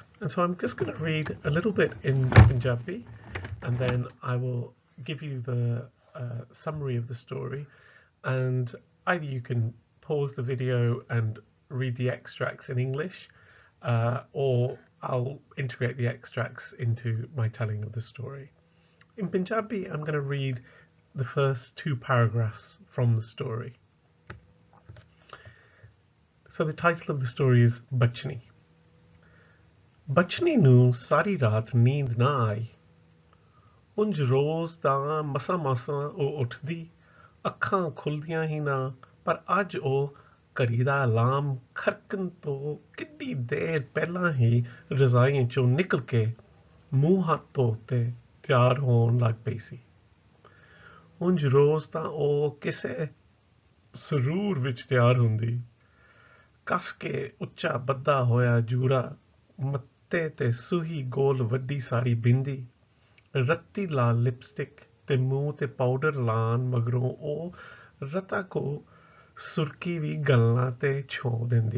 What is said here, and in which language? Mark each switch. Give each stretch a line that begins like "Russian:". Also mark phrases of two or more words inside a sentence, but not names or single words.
English: And so I'm just going to read a little bit in Punjabi, and then I will give you the summary of the story, and either you can pause the video and read the extracts in English, or I'll integrate the extracts into my telling of the story. In Punjabi, I'm going to read the first 2 paragraphs from the story. So the title of the story is Bachni.
Punjabi: ਬਚਨੀ ਨੂੰ ਸਾਰੀ ਰਾਤ ਨੀਂਦ ਨਾ ਆਈ. ਉਂਝ ਰੋਜ਼ ਦਾ ਮਸਾਂ ਓ ਉੱਠਦੀ, ਅੱਖਾਂ ਖੁੱਲਦੀਆਂ ਹੀ ਨਾ, ਪਰ ਅੱਜ ਉਹ ਘੜੀ ਦਾ ਅਲਾਰਮ ਖੜਕਣ ਤੋਂ ਕਿੰਨੀ ਦੇਰ ਪਹਿਲਾਂ ਹੀ ਰਜ਼ਾਈ ਚੋਂ ਨਿਕਲ ਕੇ ਮੂੰਹ ਹੱਥ ਧੋ ਕੇ ਤਿਆਰ ਹੋਣ ਲੱਗ ਪਈ ਸੀ। ਉਂਝ ਰੋਜ਼ ਤਾਂ ਉਹ ਕਿਸੇ ਸਰੂਰ ਵਿੱਚ ਤਿਆਰ ਹੁੰਦੀ, ਕੱਸ ਕੇ ਉੱਚਾ ਬੱਧਾ ਹੋਇਆ ਜੂੜਾ, ਮੱਥੇ ਤੇ ਸੂਹੀ ਗੋਲ ਵੱਡੀ ਸਾਰੀ ਬਿੰਦੀ, ਰੱਤੀ ਲਾਲ ਲਿਪਸਟਿਕ ਤੇ ਮੂੰਹ ਤੇ ਪਾਊਡਰ ਲਾਉਣ ਮਗਰੋਂ ਉਹ ਰਤਾ ਕੋ ਸੁਰਕੀ ਵੀ ਗੱਲਾਂ ਤੇ ਛੋਹ ਦਿੰਦੀ।